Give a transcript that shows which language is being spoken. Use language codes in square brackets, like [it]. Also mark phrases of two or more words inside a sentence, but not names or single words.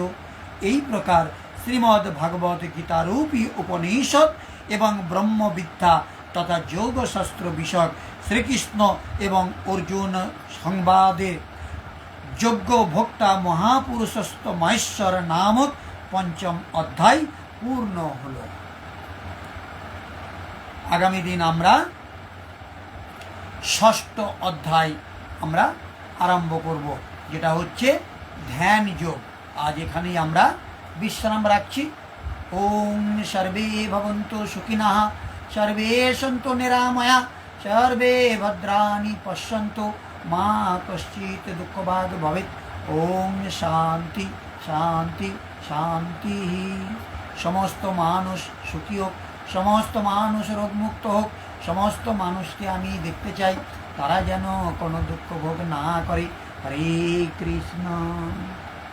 [bn] এই প্রকার শ্রীমদ্ ভাগবত গীতারূপী উপনিষদ এবং ব্রহ্মবিদ্যা তথা যোগশাস্ত্র বিষয়ক শ্রীকৃষ্ণ এবং অর্জুন সংবাদে যজ্ঞ ভোক্তা মহাপুরুষস্থ মহেশ্বর নামক পঞ্চম অধ্যায় পূর্ণ হল। আগামী দিন আমরা ষষ্ঠ অধ্যায় আমরা আরম্ভ করব, যেটা হচ্ছে ধ্যান যোগ। আজ এখানেই আমরা বিশ্রাম রাখছি। [sa] ओम सर्वे भवन्तु सुखिनः, सर्वे सन्तु निरामया, सर्वे भद्राणि पश्यन्तु, मा कश्चित् दुःखभाग् भवेत्। ओम शान्ति शान्ति शान्ति। [bn] সমস্ত মানুষ সুখী হোক, সমস্ত মানুষ রোগমুক্ত হোক, সমস্ত মানুষকে আমি দেখতে চাই তারা যেন কোনো দুঃখ ভোগ না করে। হরে কৃষ্ণ।